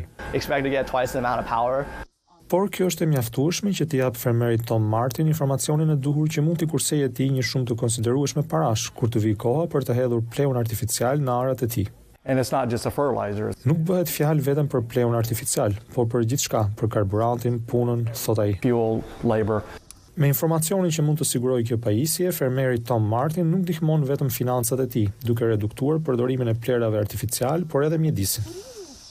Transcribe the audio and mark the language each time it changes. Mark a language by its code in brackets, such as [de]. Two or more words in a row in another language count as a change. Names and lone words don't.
[en] Expect to get twice the amount of power. [sq] Por kjo është e mjaftueshme që t'i jap fermerit Tom Martin informacionin e duhur që mund t'i kursejë atij një shumë të konsiderueshme parash kur të vijë koha për të hedhur pleun artificial në arat e tij. [en] And it's not just a fertilizer. [sq] Nuk bëhet fjalë vetëm për pleun artificial, por për gjithçka, për karburantin, punën, thot ai. [en] Fuel, labor. [sq] Me informacionin që mund të sigurojë kjo pajisje, fermeri Tom Martin nuk ndihmon vetëm financat e tij, duke reduktuar përdorimin e plerave artificial, por edhe mjedisin.